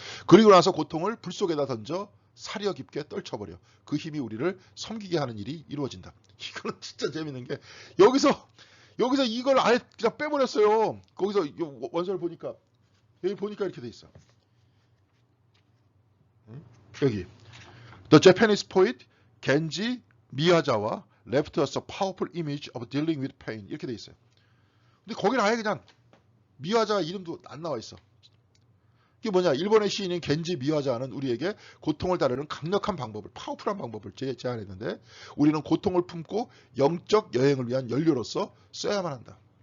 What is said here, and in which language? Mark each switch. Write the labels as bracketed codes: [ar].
[ko] 그리고 나서 고통을 불 속에다 던져 사려 깊게 떨쳐버려. 그 힘이 우리를 섬기게 하는 일이 이루어진다. 이거는 진짜 재밌는 게 여기서 이걸 아예 그냥 빼버렸어요. 거기서 원서를 보니까 여기 보니까 이렇게 돼 있어. 여기 [en] The Japanese poet 겐지 미야자와 left us a powerful image of dealing with pain [ko] 이렇게 돼 있어요. 근데 거기는 아예 그냥 미야자 이름도 안 나와 있어. 이게 뭐냐? 일본의 시인인 겐지 미야자는 우리에게 고통을 다루는 강력한 방법을, 파워풀한 방법을 제안했는데 우리는 고통을 품고 영적 여행을 위한 연료로서 써야만 한다.